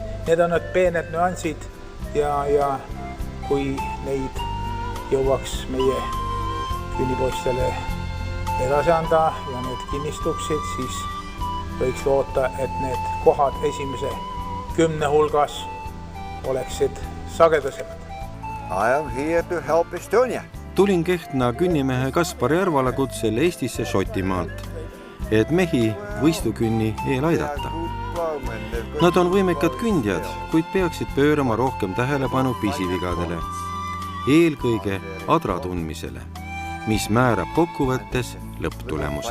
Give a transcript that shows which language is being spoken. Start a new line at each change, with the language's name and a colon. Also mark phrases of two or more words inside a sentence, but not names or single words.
Estonian: Need on need peened nüansid ja kui neid jõuaks meie künnipoistele edasi anda ja need kinnistuksid, siis võiks loota, et need kohad esimese 10 hulgas oleksid sagedasemad.
English: I am here to help Estonia.
Estonian: Tulin Kehtna künnimehe Kaspar Järvala kutsel Eestisse Šotimaalt, et mehi võistlukünni eel aidata. Nad on võimekad kündjad, kuid peaksid pöörama rohkem tähelepanu pisivigadele, eelkõige adra tundmisele, mis määrab kokkuvõttes lõpptulemuse.